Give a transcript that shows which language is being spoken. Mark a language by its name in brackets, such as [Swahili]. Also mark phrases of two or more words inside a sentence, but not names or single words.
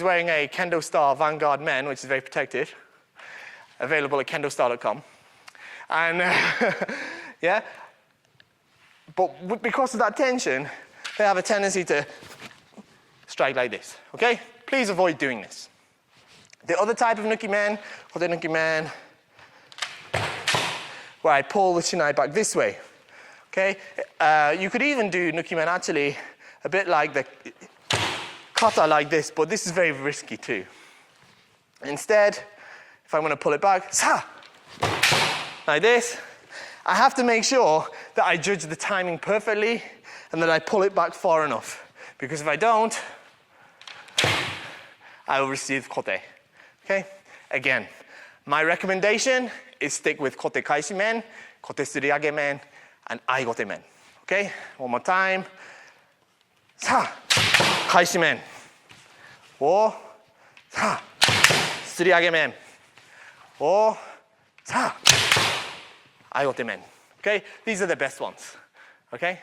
[English] Thankfully, he's wearing a KendoStar Vanguard Men, which is very protective. available at KendoStar.com. And yeah, but because of that tension, they have a tendency to strike like this, okay? Please avoid doing this. The other type of [Japanese] nuki men, Kote nuki men, [English] where I pull the shinai back this way, okay? You could even do [Japanese] nuki men [English] actually a bit like the kata like this, but this is very risky too. Instead, if I'm going to pull it back, sa, like this, I have to make sure that I judge the timing perfectly and that I pull it back far enough. Because if I don't, I will receive kote. Okay? Again, my recommendation is stick with [Japanese] Kote Kaeshi Men, Kote Suriage Men, [English] and [Japanese] Aigote Men. [English] Okay? One more time. [Japanese] Sa, Kaeshi Men. Wo, sa, Suriage Men. Wo, sa, Aigote Men. [English] Okay? These are the best ones. Okay?